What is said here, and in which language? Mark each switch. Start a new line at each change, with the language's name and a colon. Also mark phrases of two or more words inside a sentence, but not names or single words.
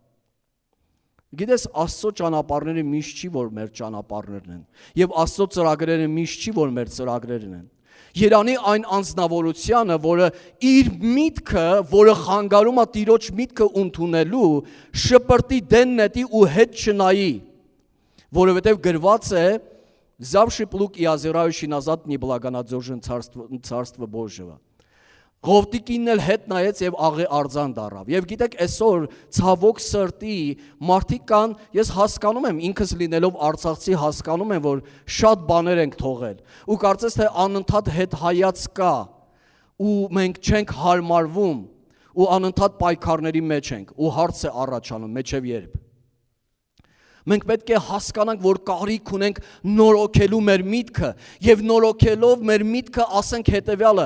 Armenian: Գիտես, Աստծո ճանապարհները միշտ չի, որ մեր ճանապարհներն են, եւ Աստծո ծրագրերը միշտ չի, որ մեր ծրագրերն են։ Երանի այն անձնավորությունը, որը իր միտքը, որը խանգարում է Տիրոջ միտքը ընդունելու, շպրտի դեն նետի ու հետ չնայի, որովհետև գրված է
Russian: «Завши плуг и озирающий назад не благонадежен царство Божьего».
Armenian: Ղովտիկինն էլ հետ նայեց եւ աղի արձան դառավ։ Եվ գիտեք, այսօր ցավոք սրտի մարդիկ կան, ես հասկանում եմ, ինքս լինելով արցախցի հասկանում եմ, որ շատ բաներ ենք թողել։ Ու կարծես թե անընդհատ հետ հայաց կա, ու մենք չենք հարմարվում, ու անընդհատ պայքարների մեջ ենք, ու հարց է առաջանում, մեջև երբ։ Մենք պետք է հասկանանք, որ կարիք ունենք նորոգելու մեր միտքը եւ նորոգելով մեր միտքը ասենք հետեւյալը.